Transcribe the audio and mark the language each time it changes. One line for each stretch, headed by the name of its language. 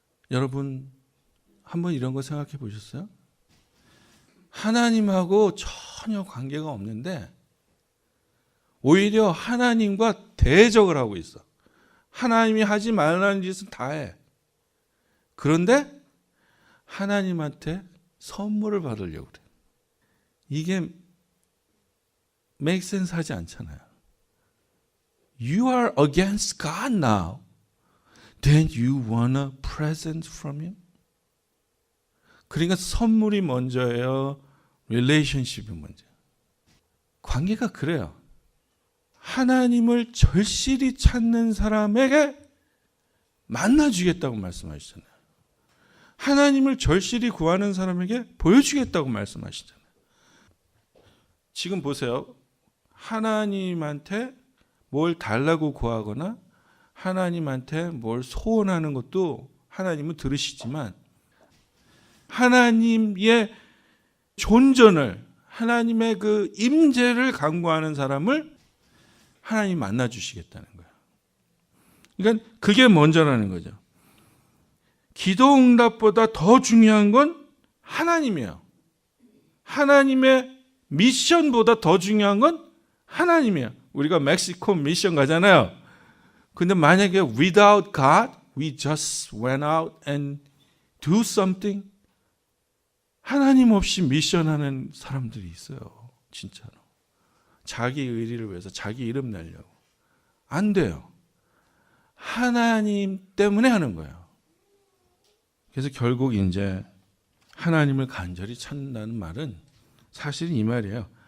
Korean: 여러분 한번 이런 거 생각해 보셨어요? 하나님하고 전혀 관계가 없는데 오히려 하나님과 대적을 하고 있어. 하나님이 하지 말라는 짓은 다 해. 그런데 하나님한테 선물을 받으려고 그래. 이게
English: make sense
Korean: 하지 않잖아요.
English: You are against God now. Then you want a present from Him?
Korean: 그러니까 선물이 먼저예요. relationship이 먼저예요. 관계가 그래요. 하나님을 절실히 찾는 사람에게 만나주겠다고 말씀하시잖아요. 하나님을 절실히 구하는 사람에게 보여주겠다고 말씀하시잖아요. 지금 보세요. 하나님한테 뭘 달라고 구하거나 하나님한테 뭘 소원하는 것도 하나님은 들으시지만 하나님의 존전을 하나님의 그 임재를 간구하는 사람을 하나님 만나 주시겠다는 거예요. 그러니까 그게 먼저라는 거죠. 기도 응답보다 더 중요한 건 하나님이에요. 하나님의 미션보다 더 중요한 건 하나님이에요. 우리가 멕시코 미션 가잖아요. 근데 만약에
English: without God, we just went out and do something.
Korean: 하나님 없이 미션하는 사람들이 있어요. 진짜로. 자기 의리를 위해서 자기 이름 내려고. 안 돼요. 하나님 때문에 하는 거예요. 그래서 결국 이제 하나님을 간절히 찾는다는 말은 사실 이 말이에요.